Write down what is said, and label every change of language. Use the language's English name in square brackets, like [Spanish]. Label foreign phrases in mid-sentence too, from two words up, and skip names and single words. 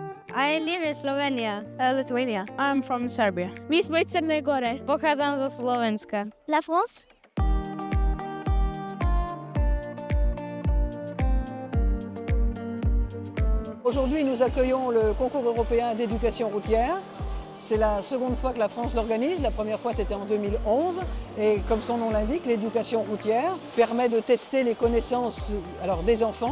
[English] I live in Slovenia. Lithuania. I'm from Serbia. [Serbian] Mi smo iz Crne Gore. [Slovak] Pochodzam ze Slovenska. [French] La France? Aujourd'hui, nous accueillons le concours européen d'éducation routière. C'est la seconde fois que la France l'organise. La première fois, c'était en 2011. Et comme son nom l'indique, l'éducation routière permet de tester les connaissances des enfants.